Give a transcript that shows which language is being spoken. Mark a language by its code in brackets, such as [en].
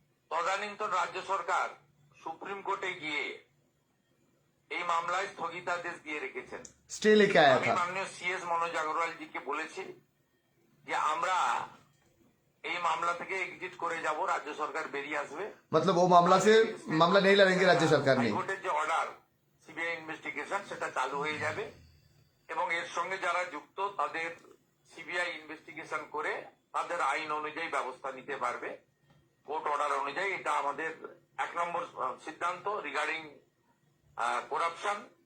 [bn] তদানীন্তন রাজ্য সরকার সুপ্রিম কোর্টে গিয়ে এই মামলায় স্থগিতাদেশ দিয়ে রেখেছেন। [hi] स्टे लेके आया [bn] আমি [hi] था, [bn] মাননীয় সিএস মনোজ আগরওয়াল জিকে বলেছি যে আমরা এই মামলা থেকে এক্সিট করে যাব, রাজ্য সরকার বেরিয়ে আসবে। [hi] मतलब वो मामला से मामला नहीं लड़ेंगे राज्य सरकार ने। [bn] হাইকোর্টের যে অর্ডার সিবিআই ইনভেস্টিগেশন সেটা চালু হয়ে যাবে এবং এর সঙ্গে যারা যুক্ত তাদের সিবিআই ইনভেস্টিগেশন করে তাদের আইন অনুযায়ী ব্যবস্থা নিতে পারবে, কোর্ট অর্ডার অনুযায়ী। এটা আমাদের 1 নম্বর সিদ্ধান্ত রিগার্ডিং করাপশন।